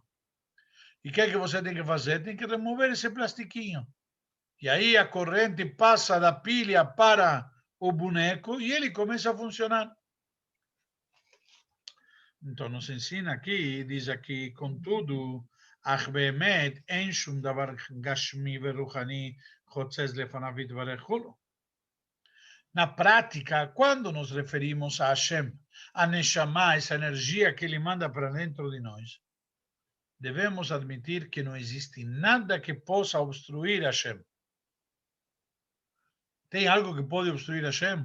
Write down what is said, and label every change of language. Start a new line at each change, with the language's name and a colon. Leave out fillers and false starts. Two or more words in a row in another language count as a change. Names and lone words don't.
Portuguese: E o que você tem que fazer? Tem que remover esse plastiquinho. E aí a corrente passa da pilha para o boneco e ele começa a funcionar. Então nos ensina aqui, diz aqui, contudo,
Hebrew: אך באמת אין שום דבר גשמי ורוחני חוצץ לפניו יתברך כולו.
Portuguese: Na prática, quando nos referimos a Hashem, a Neshama, essa energia que ele manda para dentro de nós, devemos admitir que não existe nada que possa obstruir Hashem. Tem algo que pode obstruir Hashem?